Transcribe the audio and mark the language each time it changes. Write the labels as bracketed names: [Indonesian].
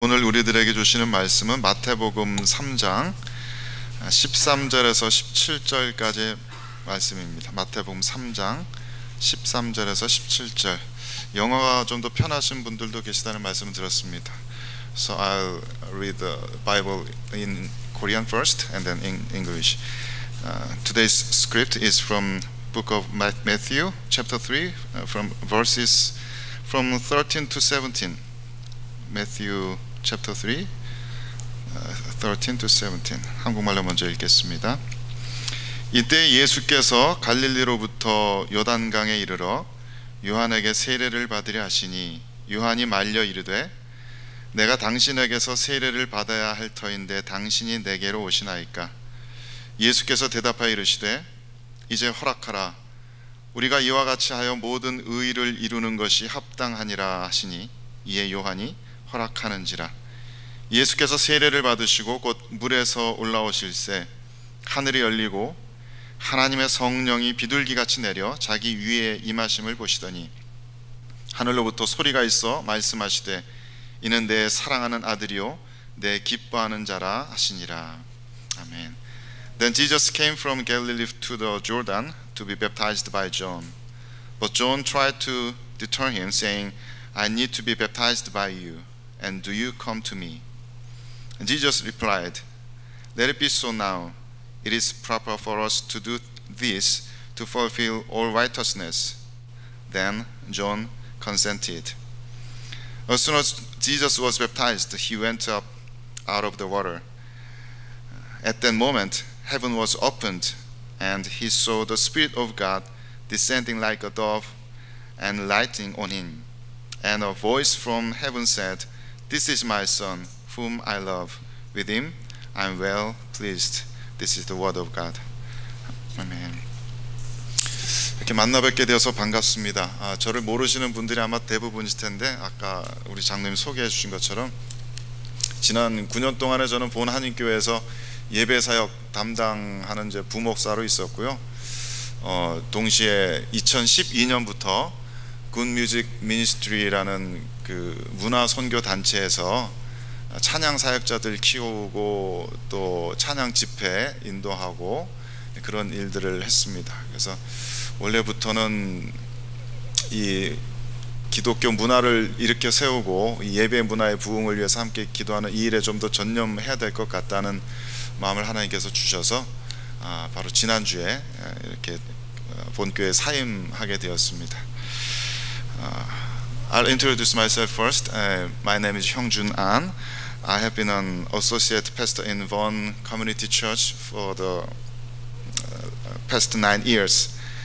[Korean] 오늘 우리들에게 주시는 말씀은 마태복음 3장 13절에서 17절까지의 말씀입니다. 마태복음 3장 13절에서 17절. 영어가 좀 더 편하신 분들도 계시다는 말씀을 들었습니다. [English] So I'll read the Bible in Korean first and then in English. Today's script is from book of Matthew chapter 3 from verses from 13 to 17. Matthew chapter 3 13 to 17. [Korean] 한국말로 먼저 읽겠습니다. 이때 예수께서 갈릴리로부터 요단강에 이르러 요한에게 세례를 받으려 하시니 요한이 말려 이르되 내가 당신에게서 세례를 받아야 할 터인데 당신이 내게로 오시나이까. 예수께서 대답하여 이르시되 이제 허락하라. 우리가 이와 같이 하여 모든 의를 이루는 것이 합당하니라 하시니 이에 요한이 허락하는지라. 예수께서 세례를 받으시고 곧 물에서 올라오실새 하늘이 열리고 하나님의 성령이 비둘기같이 내려 자기 위에 임하심을 보시더니 하늘로부터 소리가 있어 말씀하시되 이는 내 사랑하는 아들이요 내 기뻐하는 자라 하시니라. 아멘. [English] Then Jesus came from Galilee to the Jordan to be baptized by John. But John tried to deter him, saying, I need to be baptized by you, and do you come to me? And Jesus replied, Let it be so now. It is proper for us to do this to fulfill all righteousness. Then John consented. As soon as Jesus was baptized, he went up out of the water. At that moment, heaven was opened, and he saw the Spirit of God descending like a dove and lighting on him. And a voice from heaven said, This is my Son, whom I love. With him I am well pleased. This is the word of God. 아멘. [Korean] 이렇게 만나 뵙게 되어서 반갑습니다. 저를 모르시는 분들이 아마 대부분이실 텐데 아까 우리 장로님 소개해 주신 것처럼 지난 9년 동안에 저는 본 한인교회에서 예배사역 담당하는 이제 부목사로 있었고요. 동시에 2012년부터 굿뮤직 미니스트리라는 그 문화 선교 단체에서 찬양 사역자들 키우고 또 찬양 집회 인도하고 그런 일들을 했습니다. 그래서 원래부터는 이 기독교 문화를 일으켜 세우고 이 예배 문화의 부흥을 위해서 함께 기도하는 이 일에 좀 더 전념해야 될 것 같다는 마음을 하나님께서 주셔서 바로 지난주에 이렇게 본교회에 사임하게 되었습니다. [English] I'll introduce myself first. My name is Hyungjun An. I have been an associate pastor in Won Community Church for the past 9 years.